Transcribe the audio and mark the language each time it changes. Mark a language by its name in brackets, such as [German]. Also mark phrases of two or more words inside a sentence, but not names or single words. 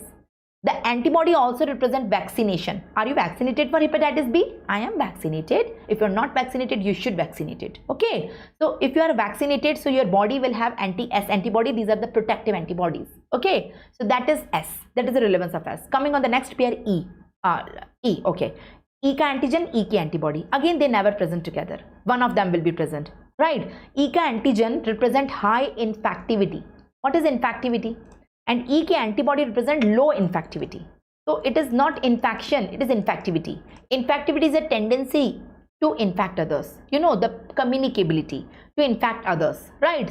[English] The antibody also represent vaccination. Are you vaccinated for hepatitis B? I am vaccinated. If you're not vaccinated, you should vaccinate it. Okay. So if you are vaccinated, so your body will have anti-S antibody. These are the protective antibodies. Okay. So that is S. That is the relevance of S. Coming on the next pair, E. E. Okay. E ka antigen, E ka antibody. Again, they never present together. One of them will be present. Right. E ka antigen represent high infectivity. What is infectivity? And E K antibody represent low infectivity. So it is not infection, it is infectivity. Infectivity is a tendency to infect others. You know, the communicability to infect others, right?